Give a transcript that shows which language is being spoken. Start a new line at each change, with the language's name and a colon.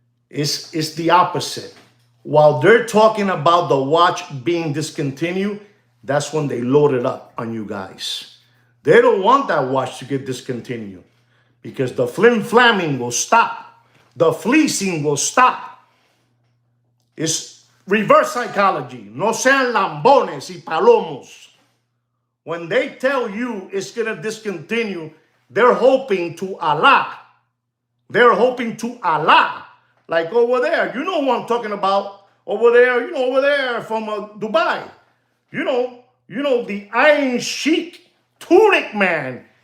English: It's the opposite. While they're talking about the watch being discontinued, that's when they load it up on you guys. They don't want that watch to get discontinued because the flim-flamming will stop. The fleecing will stop. It's reverse psychology.
Spanish: No sean lambones y palomos.
English: When they tell you it's going to discontinue, they're hoping to Allah. They're hoping to Allah. Like over there, you know what I'm talking about. Over there, you know, over there from Dubai. You know, the Iron Sheik tunic man.